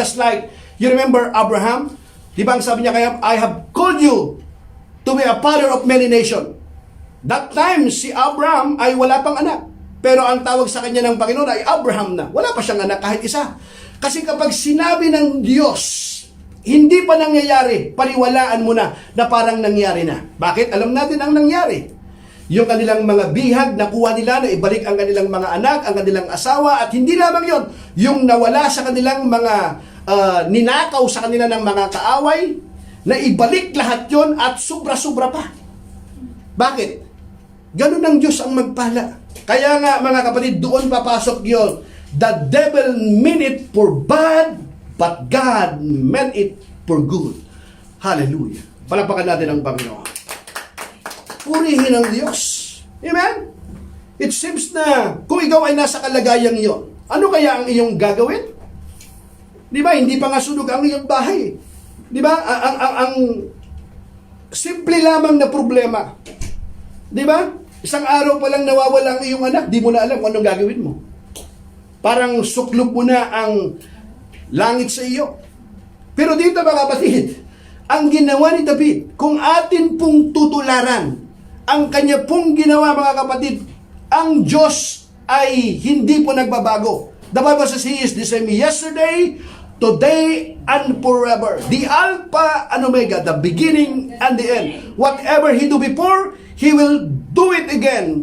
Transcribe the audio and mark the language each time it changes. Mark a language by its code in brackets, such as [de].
[en] Just like, you remember Abraham? [tl] Di ba ang sabi niya kaya, [en] I have called you to be a father of many nations. That time, [tl] si Abraham ay wala pang anak. Pero ang tawag sa kanya ng Panginoon ay Abraham na. Wala pa siyang anak kahit isa. Kasi kapag sinabi ng Diyos, hindi pa nangyayari, paniwalaan mo na parang nangyari na. Bakit? Alam natin ang nangyari. Yung kanilang mga bihag, nakuha nila na ibalik ang kanilang mga anak, ang kanilang asawa, at hindi lamang yon, yung nawala sa kanilang mga ninakaw sa kanila ng mga kaaway, na ibalik lahat yon at sobra-sobra pa. Bakit? Ganun ang Diyos ang magpala. Kaya nga mga kapatid, doon papasok yon. [en] The devil meant it for bad, but God meant it for good. Hallelujah. [tl] Palapakan natin ang Panginoon. Purihin ang Diyos. Amen? [en] It seems [tl] na kung ikaw ay nasa kalagayang iyon, ano kaya ang iyong gagawin? Di ba? Hindi pa nga sunog ang iyong bahay. Di ba? Ang simple lamang na problema. Di ba? Isang araw pa lang nawawala ang iyong anak, di mo na alam kung anong gagawin mo. Parang suklop mo na ang langit sa iyo. Pero dito mga kapatid, ang ginawa ni David, kung atin pong tutularan, ang kanya pong ginawa mga kapatid, ang Diyos ay hindi po nagbabago. [en] The Bible says He is the same yesterday, today, and forever. The Alpha and Omega, the beginning and the end. Whatever He do before, He will do it again.